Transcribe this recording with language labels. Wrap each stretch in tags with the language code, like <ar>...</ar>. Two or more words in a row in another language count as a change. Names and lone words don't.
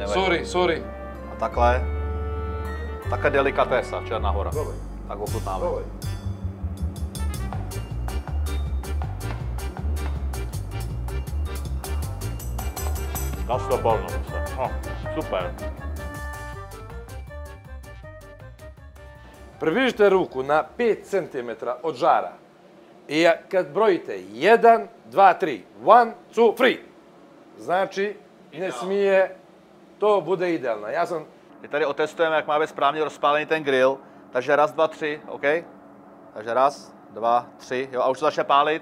<cs>Sorry. A takhle. Takhle delikatesa, Černá hora. Tak ochutnáme. Castroporno. Super.</cs> <sr>Približite ruku na 5 cm od žara. I kad brojite 1, 2, 3. 1, 2, 3. Znači, ne smije,</sr> <cs>to bude ideálne. My tady otestujeme, jak má být správně rozpálený ten grill. Takže raz, dva, tři, OK? Takže raz, dva, tři. Jo, a už to začne pálit.</cs>